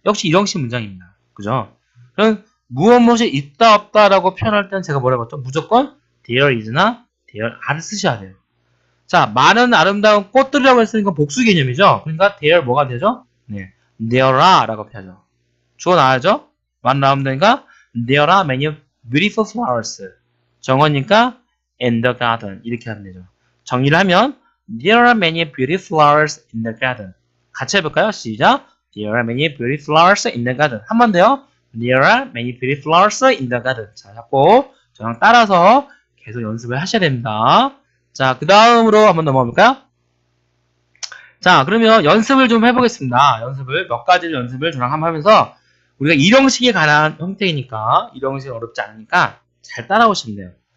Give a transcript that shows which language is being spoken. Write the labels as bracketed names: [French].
[Korean] 역시 이형식 문장입니다. 그죠? 그럼, 무엇이 있다, 없다라고 표현할 때는 제가 뭐라고 했죠? 무조건 [English] there is [Korean] 나 [English] there are [Korean] 를 쓰셔야 돼요. 자, 많은 아름다운 꽃들이라고 했으니까 복수 개념이죠? 그러니까 there 뭐가 되죠? 네. [English] there are [Korean] 라고 표현하죠. 주어 나와야죠? 많은 아름다우니까 [English] there are many beautiful flowers. [Korean] 정어니까 [English] in the garden. [Korean] 이렇게 하면 되죠. 정리를 하면 [English] there are many beautiful flowers in the garden. [Korean] 같이 해볼까요? 시작. [English] There are many beautiful flowers in the garden. [Korean] 한 번 더요. [English] There are many beautiful flowers in the garden. [Korean] 자, 자꾸 저랑 따라서 계속 연습을 하셔야 됩니다. 자, 그 다음으로 한번 넘어가 볼까요? 자, 그러면 연습을 좀 해보겠습니다. 몇 가지를 연습을 저랑 한번 하면서 우리가 일형식에 관한 형태이니까 일형식이 어렵지 않으니까 잘 따라오시면 돼요.